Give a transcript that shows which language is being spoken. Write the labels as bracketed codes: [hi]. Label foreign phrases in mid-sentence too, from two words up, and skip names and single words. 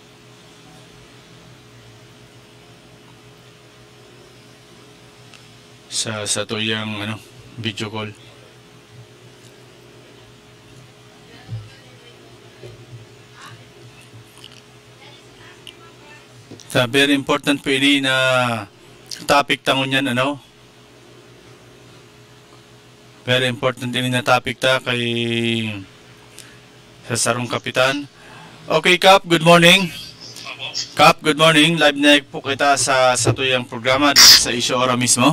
[bik] Sa tuyang video call. Sa [en] very important [bik] po ini na topic tangon yan [en] Very important [bik] ini na topic kay sa sarong kapitan. [en] Okay, Kap, good morning. Kap, good morning. [bik] Live na po kita sa tuyang programa sa Isyo Ora mismo.